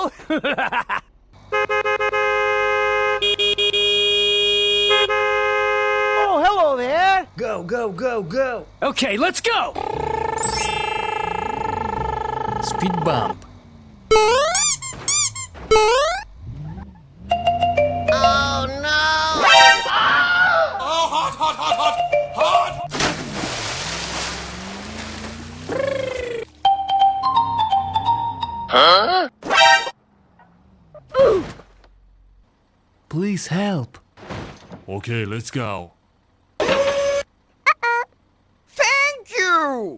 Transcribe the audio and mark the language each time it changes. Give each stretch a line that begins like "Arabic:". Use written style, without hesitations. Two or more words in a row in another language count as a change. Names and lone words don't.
English: Oh, hello there! Go, go, go, go! Okay, let's go! Speed bump. Oh no! Oh, hot, hot, hot, hot, hot! Huh? Please help. Okay, let's go. Thank you!